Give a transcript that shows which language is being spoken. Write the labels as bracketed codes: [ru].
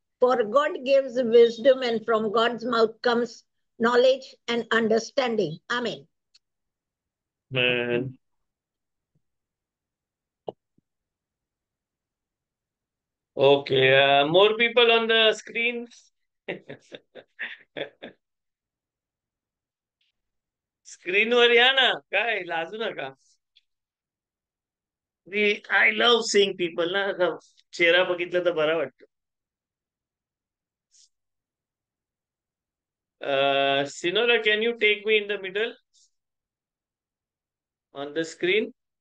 [en] For God gives wisdom, and from God's mouth comes knowledge and understanding. Amen. Man. Okay, more people on the screen. [mr] स्क्रीनवर या ना, काय लाजू नका. [en] I love seeing people [mr] ना, चेहरा बघितलं तर बरा वाटतं. [en] Sinora, can you take me in the middle on the screen?